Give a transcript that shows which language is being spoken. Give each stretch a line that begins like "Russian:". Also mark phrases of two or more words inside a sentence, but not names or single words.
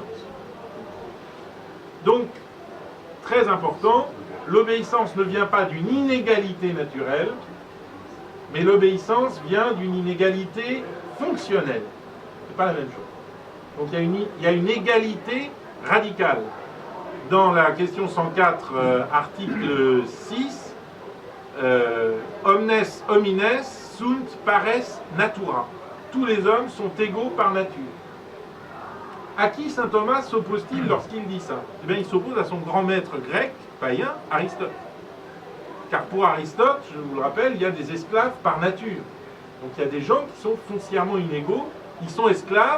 French: Donc, très important, l'obéissance ne vient pas d'une inégalité naturelle, mais l'obéissance vient d'une inégalité fonctionnelle. Ce n'est pas la même chose. Donc il y a une égalité radicale. Dans la question 104, article 6,
Latin: omnes homines sunt pares natura.
French: Tous les hommes sont égaux par nature. À qui saint Thomas s'oppose-t-il lorsqu'il dit ça? Eh bien, il s'oppose à son grand maître grec, païen, Aristote. Car pour Aristote, je vous le rappelle, il y a des esclaves par nature. Donc il y a des gens qui sont foncièrement inégaux, ils sont esclaves.